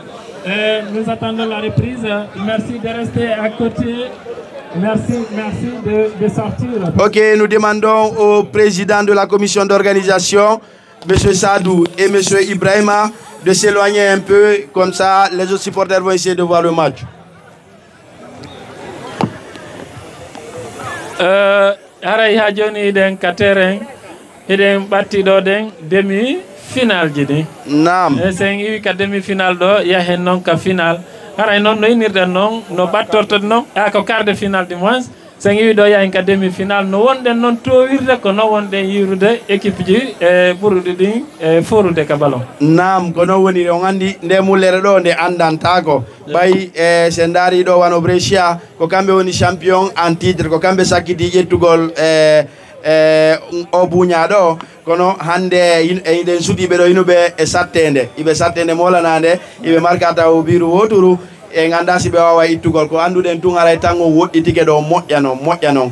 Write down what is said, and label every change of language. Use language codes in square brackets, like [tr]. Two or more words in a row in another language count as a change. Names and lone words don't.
[fr] Merci de rester à côté. Merci de sortir. Ok, nous demandons au président de la commission d'organisation, M. Sadou et M. Ibrahima, de s'éloigner un peu, comme ça les autres supporters vont essayer de voir le match. [ff] Aray ha joni den kateren eden battido den [fr] demi final [ff] jidi. Naam. Sen wi ka [fr] demi final [ff] do yahen non ka final. Aray non no inirden non no battorto non ko [fr] quart de finale du moins. [ff] Sen wi do yahen ka [fr] demi final [ff] no wonden non to wirde ko no wonden yirude équipe ji ɓurɗi ɗin forude ka ballon. Naam ko non woni on andi nde mullere ɗo nde andantako ɓayi se daari ɗo wano Brescia ko kamɓe woni [fr] champion en titre [ff] ko kamɓe sakkiti ƴettugol o buña ɗo kono hande eɗen suuɗiɓe ɗo inuɓe e sattede iɓe sattede molanade iɓe markata o biru woturu e ganda si ɓe wawa ittugol ko anduɗen tun haray tan o woɗɗitike ɗo moƴƴa noon